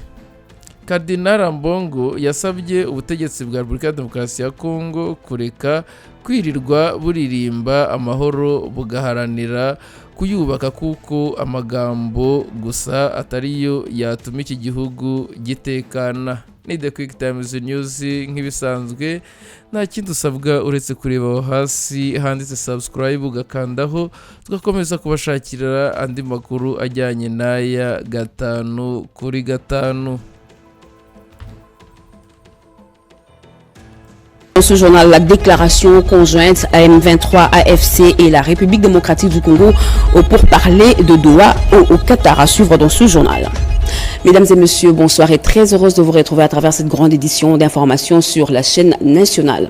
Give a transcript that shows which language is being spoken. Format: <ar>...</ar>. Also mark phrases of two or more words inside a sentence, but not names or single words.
<rw>Cardinal Ambongo yasabye ubutegetsi bwa Repubulika ya Demokarasi ya Kongo kureka kwirirwa buririmba amahoro bugaharanira kuyubaka kuko amagambo gusa atariyo yatuma iki gihugu gitekana. Ni the QuickTimes News nk'ibisanzwe, nta kindi usabwa uretse kureba aho hasi handitse subscribe ugakandaho, tugakomeza kubashakira andi makuru ajyanye n'aya 5 kuri 5.</rw> <fr>Dans ce journal, la déclaration conjointe à M23, AFC et la République démocratique du Congo pour parler de Doha au Qatar, à suivre dans ce journal. Mesdames et messieurs, bonsoir et très heureuse de vous retrouver à travers cette grande édition d'information sur la chaîne nationale.</fr>